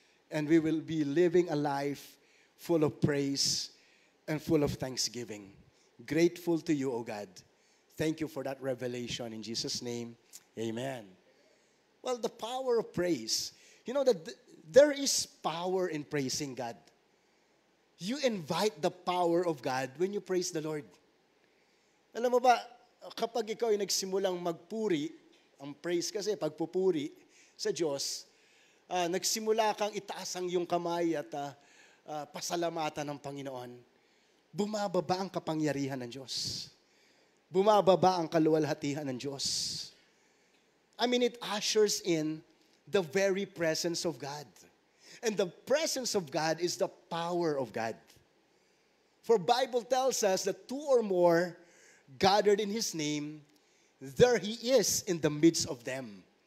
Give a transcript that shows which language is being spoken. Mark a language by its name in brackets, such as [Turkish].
[English] And we will be living a life full of praise and full of thanksgiving. Grateful to you, O God. Thank you for that revelation. In Jesus' name, amen. Well, the power of praise. You know that there is power in praising God. You invite the power of God when you praise the Lord. [Filipino] Alam mo ba, kapag ikaw ay nagsimulang magpuri, ang praise kasi, pagpupuri sa Diyos, nagsimula kang itaas ang iyong kamay at pasalamatan ng Panginoon, bumababa ang kapangyarihan ng Diyos. Bumababa ang kaluwalhatian ng Diyos. [English] I mean, it ushers in the very presence of God. And the presence of God is the power of God. For Bible tells us that two or more gathered in His name, there He is in the midst of them.